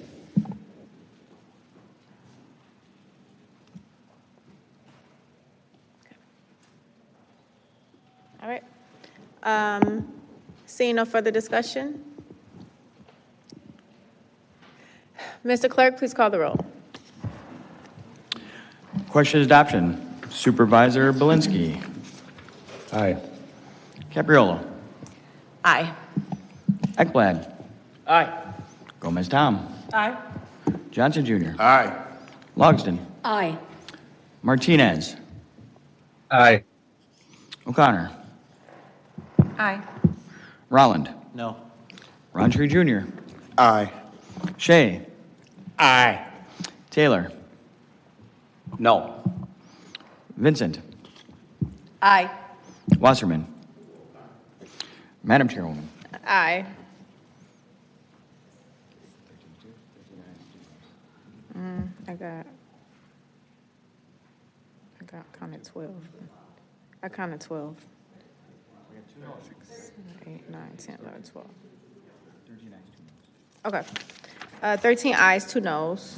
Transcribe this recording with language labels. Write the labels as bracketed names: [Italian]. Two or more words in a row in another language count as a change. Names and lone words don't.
[English] All right. Seeing no further discussion. Mr. Clerk, please call the roll. Question adoption. Supervisor Belinsky. Aye. Capriolo. Aye. Ekblad. Aye. Gomez Tom. Aye. Johnson Jr. Aye. Logsdon. Aye. Martinez. Aye. O'Connor. Aye. Rolland. No. Roundtree Jr. Aye. Shea. Aye. Taylor. No. Vincent. Aye. Wasserman. Madam Chairwoman. Aye. I counted 12. I counted 12. 6, 7, 8, 9, 10, 11, 12. Okay. 13 ayes, 2 noes.